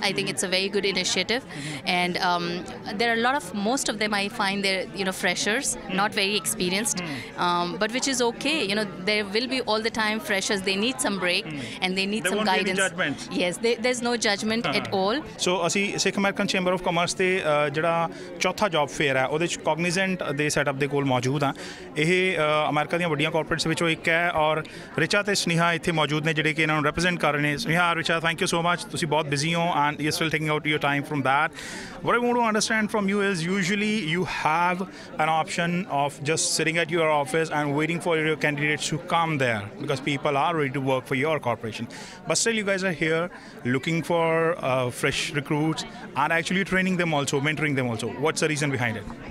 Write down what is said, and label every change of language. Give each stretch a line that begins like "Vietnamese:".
English: I think it's a very good initiative. And there are most of them I find they're, freshers, not very experienced, but which is okay. There will be all the time freshers. They need some break and they need some guidance. There won't be any judgment. Yes, there's no judgment at all.
Punjabi: So ਅਸੀਂ ਸਿੱਖ American chamber of commerce ਦੇ ਜਿਹੜਾ ਚੌਥਾ job fair ਹੈ ਉਹਦੇ 'ਚ ਕੋਗਨੀਜ਼ੈਂਟ ਦੇ setup ਦੇ ਕੋਲ ਮੌਜੂਦ ਹਾਂ। ਇਹ ਅਮਰੀਕਾ ਦੀਆਂ ਵੱਡੀਆਂ ਕਾਰਪੋਰੇਟਸ ਵਿੱਚੋਂ ਇੱਕ ਹੈ ਔਰ ਰਿਚਾ ਤੇ ਸਨੇਹਾ ਇੱਥੇ ਮੌਜੂਦ ਨੇ ਜਿਹੜੇ ਕਿ ਇਹਨਾਂ ਨੂੰ ਰਿਪਰੈਜ਼ੈਂਟ ਕਰ ਰਹੇ ਨੇ।
English: Sneha, Richa, thank you so much.
Punjabi: ਤੁਸੀਂ ਬਹੁਤ ਬਿਜ਼ੀ ਹੋ
English: And you still taking out your time from that. What I want to understand from you is usually you have an option of just sitting at your office and waiting for your candidates to come there because people are ready to work for your corporation. But still you guys are here looking for fresh recruits and actually training them also, mentoring them also. What's the reason behind it?